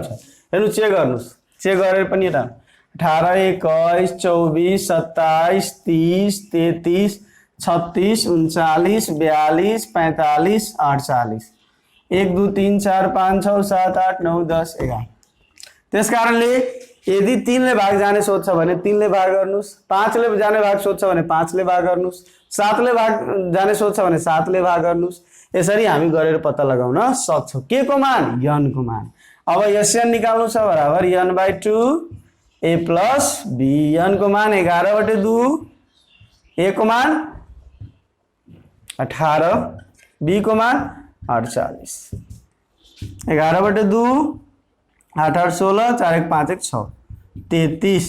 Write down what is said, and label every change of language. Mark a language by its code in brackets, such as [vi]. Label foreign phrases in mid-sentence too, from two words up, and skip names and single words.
[ne] हेर्नु चेक गर्नुस्, चेक गरेर पनि यता 18 21 24 27 30 33 36 39 42 45 48 1 2 3 4 5 6 7 8 9 10 11। त्यसकारणले यदि 3 ले भाग जाने सोध्छ भने 3 ले भाग गर्नुस्, 5 ले जाने भाग सोध्छ भने 5 ले भाग गर्नुस्, 7 ले भाग जाने सोध्छ भने 7 ले भाग गर्नुस्। यसरी हामी गरेर पत्ता लगाउन सक्छौं के को मान? n को मान। अब Sn निकाल्नु छ बराबर n/2 a प्लस b। n को मान 11/2, a को मान 18, b को मान 48। 11/2 8 8 16 4 1 5 1 6 33।